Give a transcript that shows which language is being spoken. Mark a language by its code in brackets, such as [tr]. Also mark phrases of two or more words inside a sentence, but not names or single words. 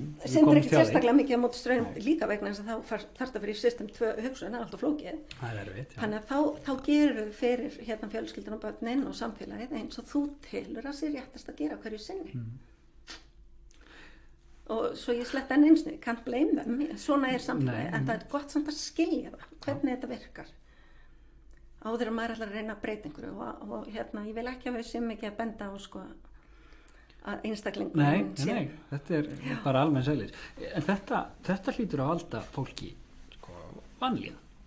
[is] Syndir ekki sérstaklega mikið á móti straumnum líka vegna þess að þá þarf það fyrir system 2 hugsun, það er alltaf flókið. Það er erfitt, já. Þannig að þá gerur fyrir fjölskyldan og börnin og samfélagið eins og þú telur að sér réttast að gera hverju sinni. Og svo ég sletta enn einsni, [en] can't blame them, [is] svona er samfélagið, en það er gott samt að skilja það, hvernig þetta virkar. Áður að maður ætlar að reyna að breyta einhverju og ég vil ekki að við sem ekki að benda á að einstaklingur Nei, þetta er bara almenn sælis. En þetta hlýtur að valda fólki vanlíðan.